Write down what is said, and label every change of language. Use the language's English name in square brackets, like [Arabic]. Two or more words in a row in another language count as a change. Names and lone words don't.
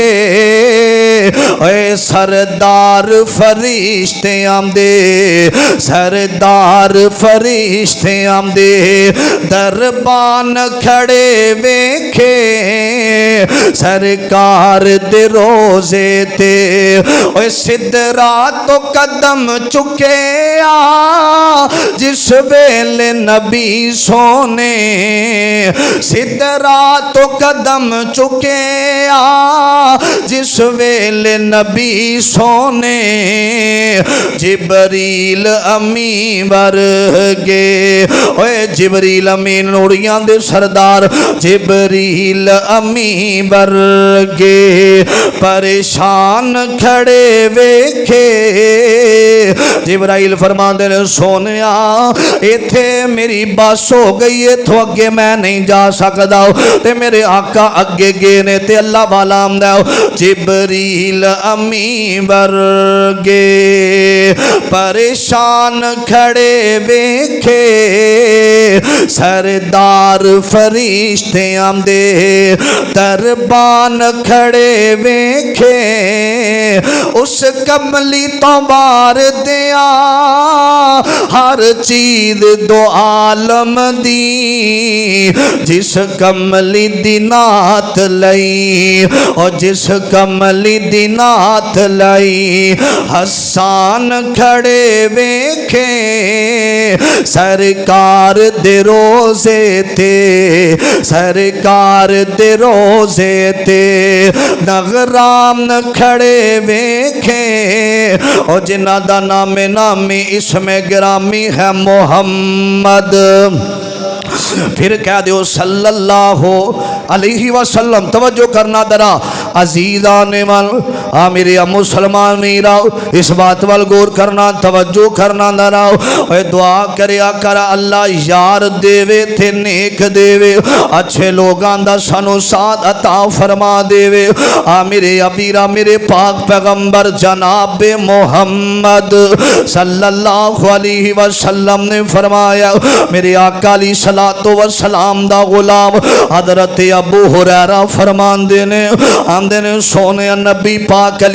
[Punjabi] اے سردار فرشتے آمدے سردار فرشتے آمدے دربان کھڑے ویکھے سرکار دے روزے تے اوے سدرا تو قدم چکے آ جس ویلے نبی سونے سدرا تو قدم چکے آ جس ویلے نبی سونے جبریل امین ورگے اوے جبریل امین نوریاں دے سردار جبریل امین ورگے پریشان کھڑے ویکھے جبرائیل فرماندے نے سونیا ایتھے میری بس ہو گئی ہے تو اگے میں نہیں جا سکدا تے میرے آقا اگے گئے نے تے اللہ والا آمدا جبریل امین ورگے پریشان کھڑے ویکھے سردار فرشتے آمدے دربان کھڑے ویکھے اس کملی تو بار دیا ہر چیز دو عالم دی جس کملی دی نات لئی اور جس کملی دی نات لئی حسان کھڑے ویکھے سرکار دے روزے تے سرکار دے روزے تے نغرام کھڑے ویکھے اور جنہ دا نام اسم گرامی ہے محمد پھر کہہ دیو [Arabic] صلی اللہ علیہ وسلم [Punjabi] توجہ کرنا درا [Persian] عزیزان من [Punjabi] میرے مسلمان میرا اس بات وال غور کرنا توجہ کرنا درا اے دعا کریا کر اللہ یار دیوے تے نیک دیوے اچھے لوگاں دا سانو ساتھ عطا فرما دیوے میرے ابیرا میرے پاک پیغمبر جناب محمد [Arabic] صلی اللہ علیہ وسلم [Punjabi] نے فرمایا میرے آقا [Arabic] علیہ السلام [Punjabi] دا غلام حضرت ابو ہریرہ فرمان دینے آمدے نے سونے نبی پاک علیہ